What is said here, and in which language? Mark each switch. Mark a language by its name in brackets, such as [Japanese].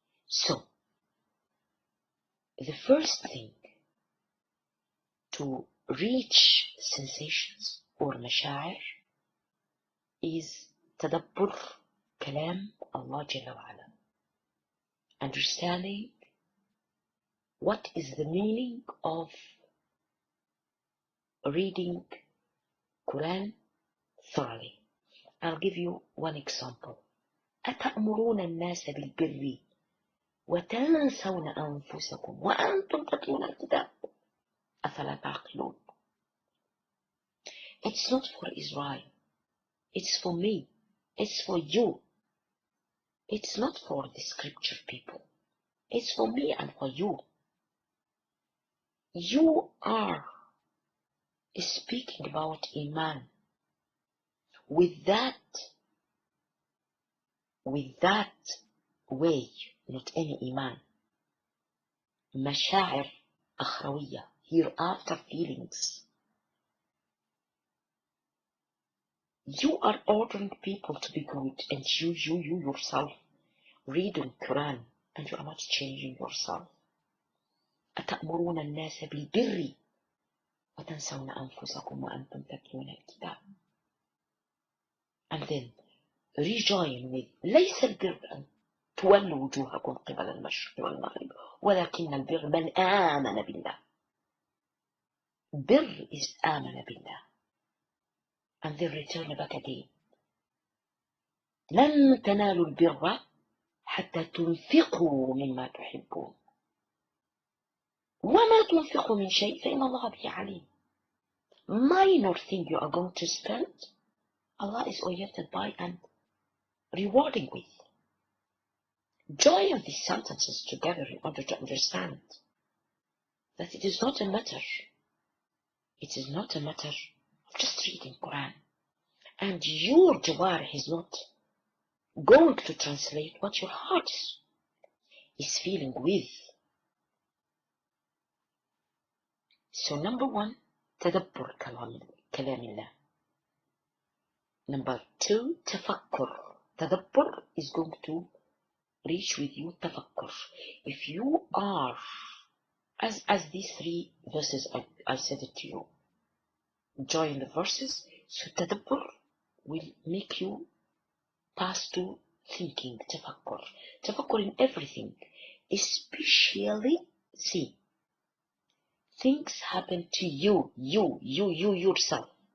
[English] So, the first thing to reach sensations or مشاعر is تدبر كلام Allah جل وعلا. Understanding what is the meaning of reading Quran thoroughly. I'll give you one example. [Arabic] أتأمرون الناس بالبر وتنسون أنفسكم وأنتم تتلون الكتاب أفلا تعقلون. [English] It's not for Israel. It's for me. It's for you. It's not for the scripture people. It's for me and for you. You are speaking about Iman. With that way, not any Iman. مشاعر أخروية, hereafter feelings. You are ordering people to be good, and you yourself reading Quran, and you are not changing yourself. [Arabic] أتأمرون الناس بالبر وتنسون أنفسكم وأنتم تتلون الكتاب. And then rejoin with ليس البر أن تولوا وجوهكم قبل المشرق والمغرب ولكن البر من آمن بالله. بر is آمن بالله. [English] And then return back again. [Arabic] لن تنالوا البر حتى تنفقوا مما تحبون وما تنفقوا من شيء فإن الله به عليم. [English] Minor thing you are going to spend, Allah is oriented by and rewarding with. Join these sentences together in order to understand that it is not a matter. It is not a matter of just reading Quran. And your jawarih is not going to translate what your heart is feeling with. So number 1, تدبر كلام الله. Number 2, تفكر. تدبر is going to reach with you تفكر. If you are, as these 3 verses I said it to you, join the verses, so tadabbur will make you pass to thinking, tafakkur in everything, especially, see, things happen to you yourself.